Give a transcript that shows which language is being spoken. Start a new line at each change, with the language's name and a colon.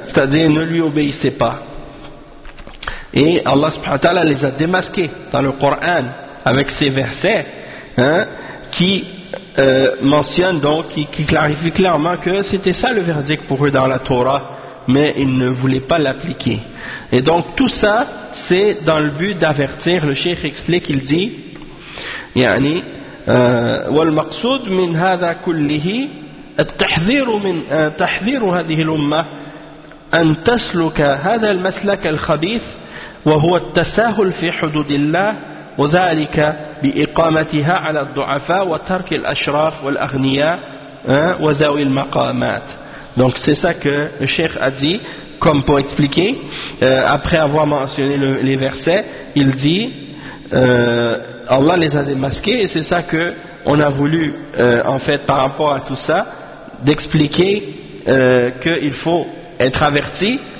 French: C'est-à-dire, ne lui obéissez pas. Et Allah subhanahu wa ta'ala les a démasqués dans le Coran avec ces versets, hein, qui mentionnent donc, qui clarifient clairement que c'était ça le verdict pour eux dans la Torah, mais ils ne voulaient pas l'appliquer. Et donc tout ça, c'est dans le but d'avertir. Le cheikh explique, il dit,
Arabic: يعني والمقصود من هذا كله التحذير من تحذير هذه الأمة أن تسلك هذا المسلك الخبيث وهو التساهل في حدود الله وذلك بإقامتها على الضعفاء وترك الأشراف والأغنياء وذوي المقامات.
French: Donc c'est ça que le cheikh a dit, comme pour expliquer, après avoir mentionné les versets, il dit, Allah les a démasqués, et c'est ça que on a voulu, en fait, par rapport à tout ça, d'expliquer qu'il faut être averti.